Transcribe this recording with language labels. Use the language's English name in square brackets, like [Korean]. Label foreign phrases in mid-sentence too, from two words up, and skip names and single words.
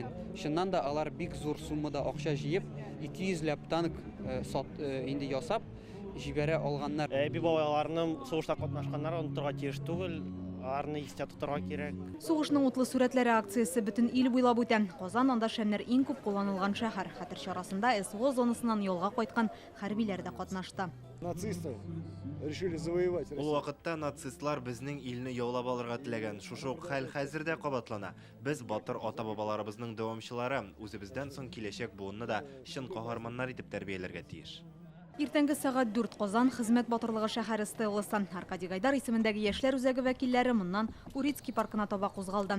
[Tatar] Шуннан да алар бик зур суммада акча җыеп, 200 ләп танк инде ясап җибәрә алганнар. Әби бабаларның сугышта катнашканнары онытырга тиеш түгел, аларны истә тотарга кирәк. Сугышның утлы сурәтләре акциясе бөтен ил буйлап үтә. Казан анда шәмнәр иң күп кулланылган шәһәр. Хәтер чарасында СВО зонасыннан ялга кайткан хәрбиләр дә катнашты. [Russian] Нацисты решили завоевать. [Tatar] Ул вакытта нацистлар безнең илне яулап алырга теләгән. Шушы ук хәл хәзердә кабатлана. Без батыр ата-бабаларыбызның дәвамчылары үзебездән соң киләчәк буынны да чын каһарманнар итеп тәрбияләргә тиеш. Иртәнге сәгать 4 Казан хезмәт батырлыгы шәһәре стелласы. Аркадий Гайдар исемендәге яшьләр үзәге вәкилләре моннан Урицкий паркына таба кузгалды.